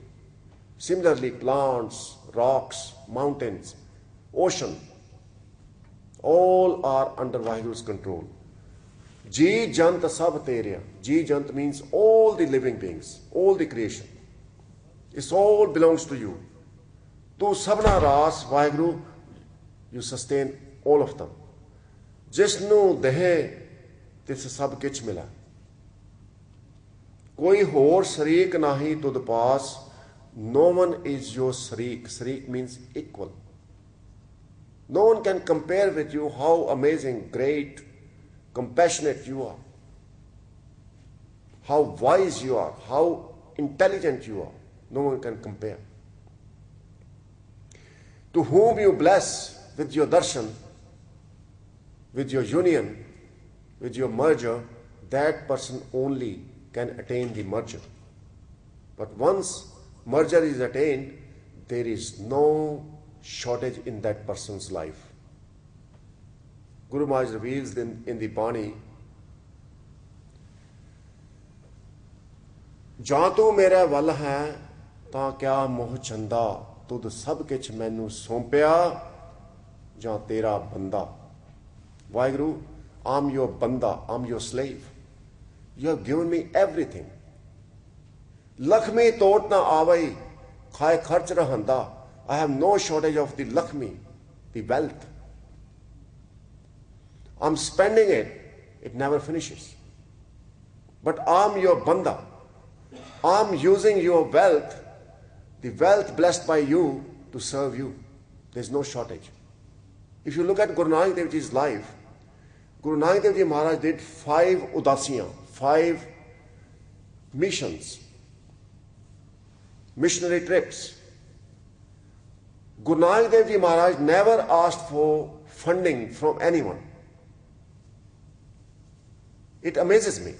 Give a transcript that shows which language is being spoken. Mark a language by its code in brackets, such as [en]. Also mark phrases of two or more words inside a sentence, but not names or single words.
[en] Similarly, plants, rocks, mountains, ocean, all are under Vaheguru's control. [pa] ਜੀਅ ਜੰਤ ਸਭ ਤੇਰਿਆ. ਜੀਅ ਜੰਤ [en] means all the living beings, all the creation. It all belongs to you. [pa] ਤੂ ਸਭਨਾ ਰਾਸਿ Vaheguru, [en] you sustain all of them. [pa] ਜਿਸਨੂ ਦੇਹਿ ਤਿਸੁ ਸਭ ਕਿਛੁ ਮਿਲਾ. ਕੋਈ ਹੋਰ ਸ਼ਰੀਕ ਨਹੀਂ ਤੁਧ ਪਾਸ. [en] No one is your shareek. Shareek means equal. No one can compare with you how amazing, great, compassionate you are, how wise you are, how intelligent you are. No one can compare. To whom you bless with your darshan, with your union, with your merger, that person only can attain the merger. But once merger is attained, there is no shortage in that person's life. [pa] Guru Maharaj [en] reveals in the Bani, [pa] ਜਾਂ ਤੂੰ ਮੇਰੇ ਵੱਲ ਹੈ ਤਾਂ ਕਿਆ ਮੋਹ ਚੰਦਾ ਤੁਧ ਸਭ ਕਿਛ ਮੈਨੂੰ ਸੌਂਪਿਆ ਜਾਂ ਤੇਰਾ ਬੰਦਾ. [en] Vaheguru, I'm your banda, I'm your slave. You have given me everything. [pa] ਲਖਮੀ ਤੋਟਿ ਨ ਆਵਈ, ਖਾਇ ਖਰਚਿ ਰਹੰਦਾ. [en] I have no shortage of the lakhmi, the wealth. I'm spending it, it never finishes. But I'm your banda. I'm using your wealth, the wealth blessed by you, to serve you. There's no shortage. If you look at Guru Nanak Dev Ji's life, Guru Nanak Dev Ji Maharaj did 5 udasiyan, 5 missions, missionary trips. Guru Nanak Dev Ji Maharaj never asked for funding from anyone. It amazes me.